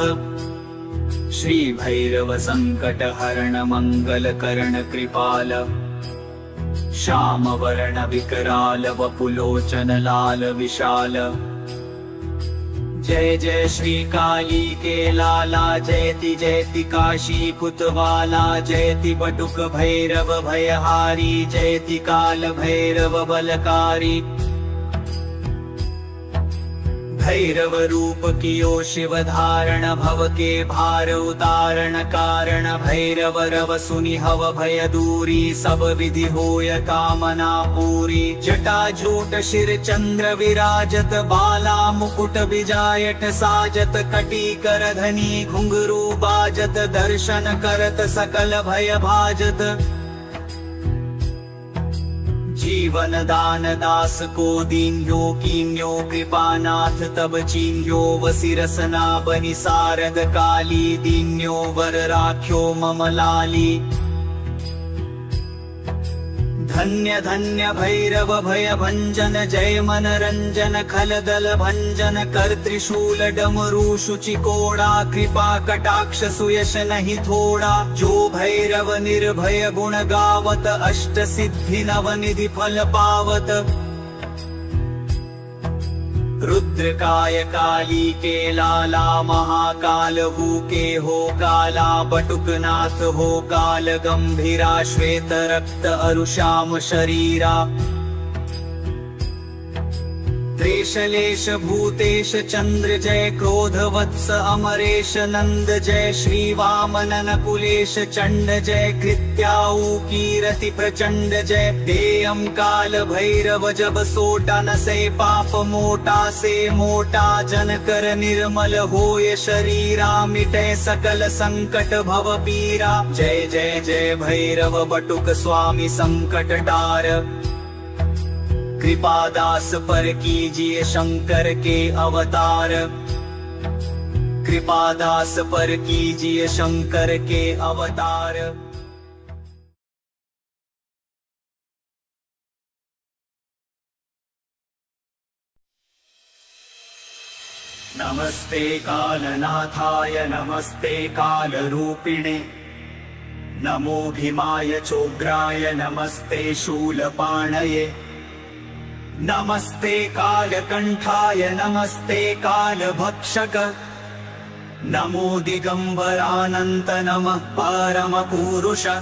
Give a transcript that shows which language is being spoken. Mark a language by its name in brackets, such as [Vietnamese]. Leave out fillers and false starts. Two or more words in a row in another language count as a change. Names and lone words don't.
[Hindi] श्री भैरव संकट हरण मंगल करण कृपाल श्याम वर्ण विकराल वपुलोचन लाल विशाल। जय जय श्री काली के लाला जयति जयति काशी कुतवाला जयति बटुक भैरव भयहारी जयति काल भैरव बलकारी। भैरव रूप कियो शिव धारण भव के भार उतारण कारण भैरव रव सुनि हव भय दूरी सब विधि होय कामना पूरी। जटा जूट शिर चंद्र विराजत बाला मुकुट बिजायट साजत कटी कर धनी घुंघरू बाजत दर्शन करत सकल भय भाजत। जीवन दान दास को दीन्यो कीन्यो कृपानाथ तब चीन्यो वसिरसना बनि सारद काली दीन्यो वर राख्यो मम लाली। धन्य धन्य भैरव भय भंजन जय मन रंजन खल दल भंजन कर त्रिशूल डमरू शुचि कोड़ा कृपा कटाक्ष सुयश नहीं थोड़ा। जो भैरव निर्भय गुण गावत अष्ट सिद्धि नव निधि फल पावत। रुद्रकाय काली के लाला महाकाल हु के हो काला बटुकनाथ हो काल गंभीरा श्वेत रक्त अरुश्याम शरीरा। त्रेशलेश भूतेश चंद्र जय क्रोध वत्स अमरेश नंद जय श्री वामन नकुलेश चंड जय कृत्याऊ कीरति प्रचंड जय। देयम काल भैरव जब सोटा न से पाप मोटा से मोटा जन कर निर्मल होय शरीरा मिटे सकल संकट भव पीरा। जय जय जय भैरव बटुक स्वामी संकट टार कृपादास पर कीजिए शंकर के अवतार। कृपादास पर कीजिए शंकर के अवतार। [Sanskrit] नमस्ते कालनाथाय नमस्ते कालरूपिणे नमो भीमाय चोग्राय नमस्ते शूलपाणये नमस्ते कालकंठाय नमस्ते कालभक्षक नमो दिगंबरानंत नमः परमपुरुष